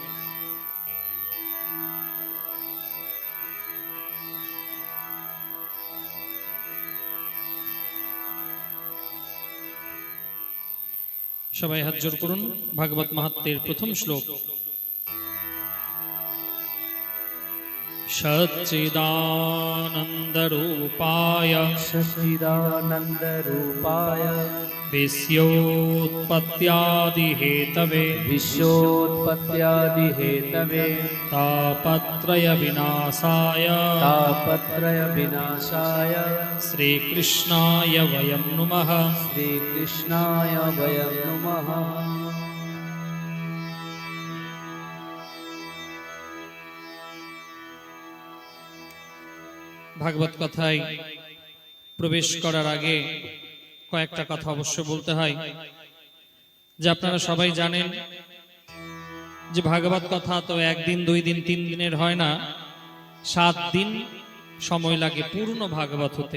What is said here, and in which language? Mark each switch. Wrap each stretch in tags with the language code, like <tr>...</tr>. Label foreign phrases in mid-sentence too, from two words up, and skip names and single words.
<bn>সবাই হাত জোড় করুন। ভাগবত মাহাত্ম্যের প্রথম শ্লোক। সচ্চিদানন্দরূপায়</bn> <sa>सच्चिदानन्दरूपाय विश्योत्पत्त्यादिहेतवे विश्वोत्पत्त्यादिहेतवे तापत्रयविनाशाय तापत्रयविनाशाय श्रीकृष्णाय वयं नुमः। श्रीकृष्णाय वयं नुमः।</sa> <bn>ভাগবত কথায় প্রবেশ করার আগে কয়েকটা কথা অবশ্য বলতে হয়। যে আপনারা সবাই জানেন যে ভাগবত কথা তো একদিন, 2 দিন, 3 দিনের হয় না, 7 দিন সময় লাগে পূর্ণ ভাগবত হতে।</bn>